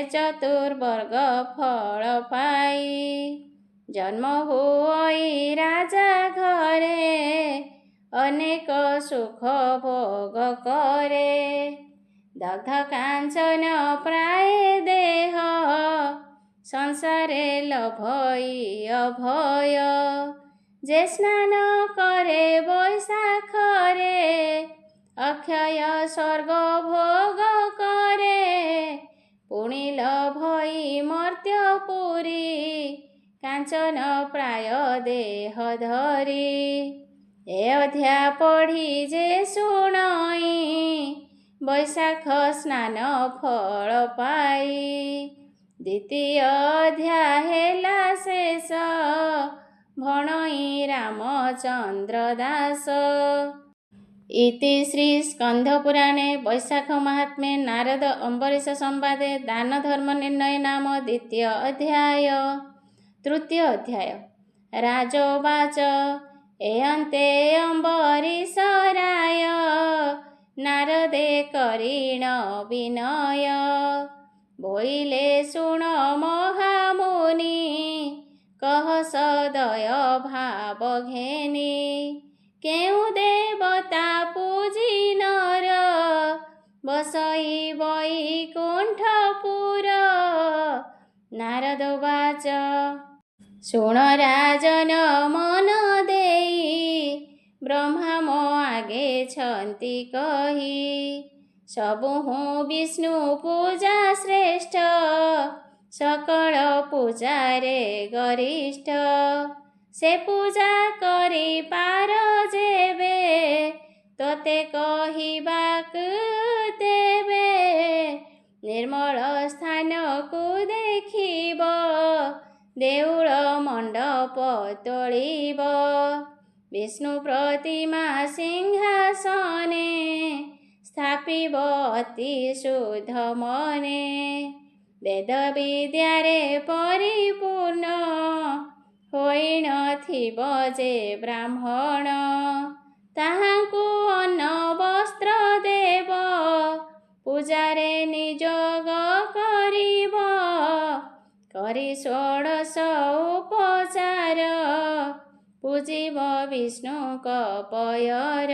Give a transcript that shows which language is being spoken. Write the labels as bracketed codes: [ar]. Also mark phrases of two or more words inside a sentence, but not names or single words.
[or] ଚତୁର୍ବର୍ଗ ଫଳ ପାଇ ଜନ୍ମ ହୁଅଇ ରାଜା ଘରେ ଅନେକ ସୁଖ ଭୋଗ କରେ ଦଗ୍ଧ କାଞ୍ଚନ ପ୍ରାୟ ଦେହ ସଂସାରେ ଲଭଇ ଅଭୟ ଯେ ସ୍ନାନ କରେ ବୈଶାଖରେ ଅକ୍ଷୟ ସ୍ୱର୍ଗ ଭୋଗ କରେ ପୁଣିଲ ଭଇ ମର୍ତ୍ତ୍ୟପୁରୀ କାଞ୍ଚନ ପ୍ରାୟ ଦେହ ଧରି ଏ ଅଧ୍ୟା ପଢ଼ି ଯେ ଶୁଣଇ ବୈଶାଖ ସ୍ନାନ ଫଳ ପାଇ ଦ୍ୱିତୀୟ ଅଧ୍ୟାୟ ହେଲା ଶେଷ ଭଣଇ ରାମଚନ୍ଦ୍ର ଦାସ। [sa] इति श्री स्कंधपुराणे वैशाख महात्म्ये नारद अम्बरीश संवादे दान धर्म निर्णय नाम द्वितीय अध्याय। [or] ତୃତୀୟ ଅଧ୍ୟାୟ ରାଜୋବାଚ ଏଅନ୍ତେ ଅମ୍ବରୀଷରାୟ ନାରଦେ କରିଣ ବିନୟ ବୋଇଲେ ଶୁଣ ମହାମୁନି କହ ସଦୟ ଭାବ ଘେନି କେଉଁ ଦେବତା ପୂଜି ନର ବସଇ ବୈକୁଣ୍ଠପୁର। ନାରଦବାଚ ଶୁଣ ରାଜନ ମନ ଦେଇ ବ୍ରହ୍ମା ମୋ ଆଗେ ଛନ୍ତି କହି ସବହୁ ବିଷ୍ଣୁ ପୂଜା ଶ୍ରେଷ୍ଠ ସକଳ ପୂଜା ରେ ଗରିଷ୍ଠ ସେ ପୂଜା କରି ପାର ଯେବେ ତୋତେ କହିବାକୁ ଦେବେ ନିର୍ମଳ ସ୍ଥାନ କୁ ଦେଖିବ ଦେଉଳ ମଣ୍ଡପ ତୋଳିବ ବିଷ୍ଣୁ ପ୍ରତିମା ସିଂହାସନେ ସ୍ଥାପିବ ଅତି ଶୁଦ୍ଧ ମନେ ବେଦ ବିଦ୍ୟାରେ ପରିପୂର୍ଣ୍ଣ ହୋଇ ନଥିବ ଯେ ବ୍ରାହ୍ମଣ ତାହାଙ୍କୁ ଅନ୍ନ ବସ୍ତ୍ର ଦେବ ପୂଜାରେ ନିଯୋଗ କରିବ କରି ଷୋଡ଼ଶ ଉପଚାର ପୂଜିବ ବିଷ୍ଣୁକ ପୟର